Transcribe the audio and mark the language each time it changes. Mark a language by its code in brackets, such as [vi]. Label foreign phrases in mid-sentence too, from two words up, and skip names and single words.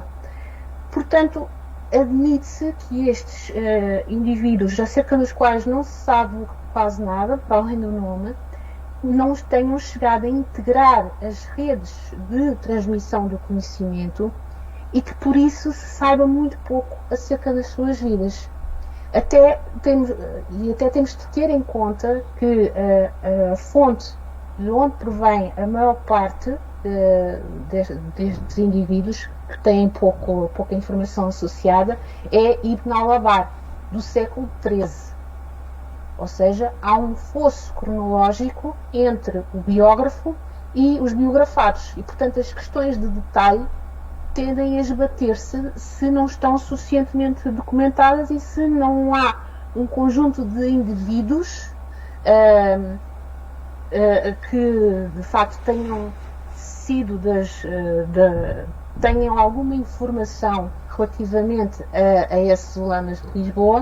[pt] Portanto, admite-se que estes indivíduos, acerca dos quais não se sabe quase nada, para além do nome, não tenham chegado a integrar as redes de transmissão do conhecimento e que por isso se saiba muito pouco acerca das suas vidas. Até temos de ter em conta que a fonte de onde provém a maior parte destes indivíduos que têm pouca informação associada é Ibn al-Abar, do século XIII. Ou seja, há um fosso cronológico entre o biógrafo e os biografados. E, portanto, as questões de detalhe tendem a esbater-se se não estão suficientemente documentadas e se não há um conjunto de indivíduos que, de facto, tenham sido tenham alguma informação relativamente a esses ulamas de Lisboa.